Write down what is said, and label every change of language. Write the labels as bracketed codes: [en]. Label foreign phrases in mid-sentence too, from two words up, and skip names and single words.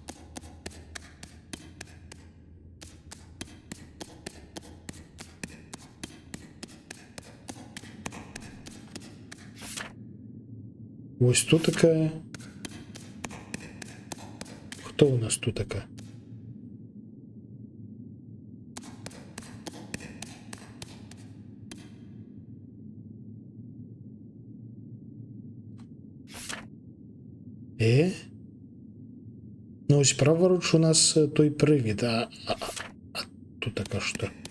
[be] Вось тут такая. Хто у нас тут такая? [uk] Ну ось праворуч у нас той привід, а тут така що?